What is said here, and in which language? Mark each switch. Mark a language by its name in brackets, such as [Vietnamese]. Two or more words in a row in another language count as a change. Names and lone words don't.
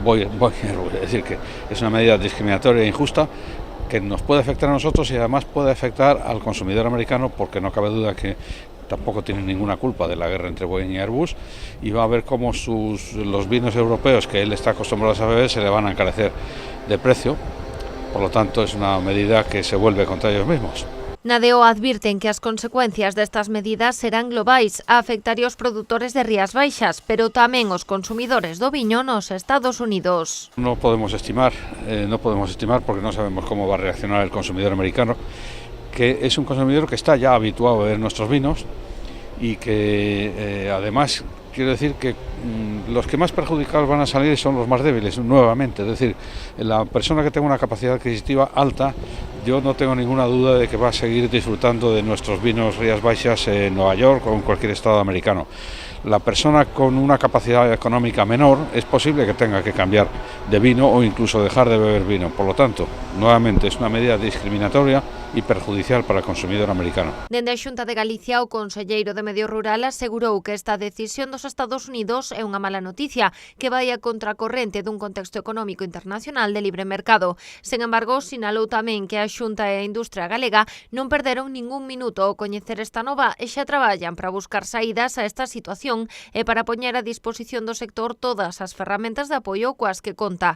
[Spanish] Es decir, que es una medida discriminatoria e injusta que nos puede afectar a nosotros y además puede afectar al consumidor americano, porque no cabe duda que tampoco tiene ninguna culpa de la guerra entre Boeing y Airbus, y va a ver cómo los vinos europeos que él está acostumbrado a beber se le van a encarecer de precio. Por lo tanto, es una medida que se vuelve contra ellos mismos. [Galician] Na DO advirten que as consecuencias destas medidas serán globais a afectar os produtores de Rías Baixas, pero tamén os consumidores do viño nos Estados Unidos. [Spanish] No podemos estimar porque no sabemos cómo va a reaccionar el consumidor americano, que es un consumidor que está ya habituado a beber nuestros vinos y que además quiero decir que los que más perjudicados van a salir son los más débiles, nuevamente. Es decir, la persona que tenga una capacidad adquisitiva alta, yo no tengo ninguna duda de que va a seguir disfrutando de nuestros vinos Rías Baixas en Nueva York o en cualquier estado americano. La persona con una capacidad económica menor es posible que tenga que cambiar de vino o incluso dejar de beber vino. Por lo tanto, nuevamente, es una medida discriminatoria e perjudicial [Galician] para o consumidor americano. Dende a Xunta de Galicia, o conselleiro de Medio Rural asegurou que esta decisión dos Estados Unidos é unha mala noticia que vai a contracorrente dun contexto económico internacional de libre mercado. Sen embargo, sinalou tamén que a Xunta e a industria galega non perderon ningún minuto ao coñecer esta nova e xa traballan para buscar saídas a esta situación e para poñer a disposición do sector todas as ferramentas de apoio coas que conta.